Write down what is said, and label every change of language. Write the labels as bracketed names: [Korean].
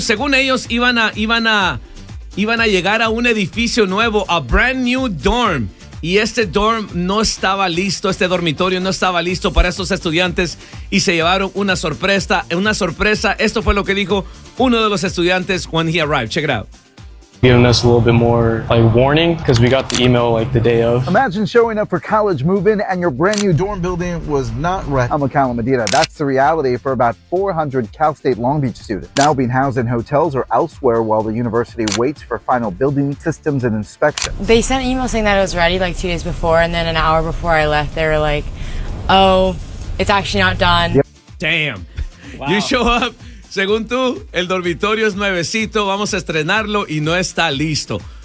[Spanish] Según ellos, iban a llegar a un edificio nuevo, [English] a brand new dorm. [Spanish] Y este dorm no estaba listo, este dormitorio no estaba listo para estos estudiantes y se llevaron una sorpresa. Esto fue lo que dijo uno de los estudiantes [English] when he arrived. Check it out. Giving us a little bit more like warning because we got the email like the day of. Imagine showing up for college move-in and your brand new dorm building was not right. I'm Akala Medina. That's the reality for about 400 Cal State Long Beach students now being housed in hotels or elsewhere while the university waits for final building systems and inspections. They sent an email saying that it was ready like 2 days before, and then an hour before I left, they were like, "Oh, it's actually not done." Yep. Damn! Wow. You show up. [Spanish] Según tú, el dormitorio es nuevecito, vamos a estrenarlo y no está listo.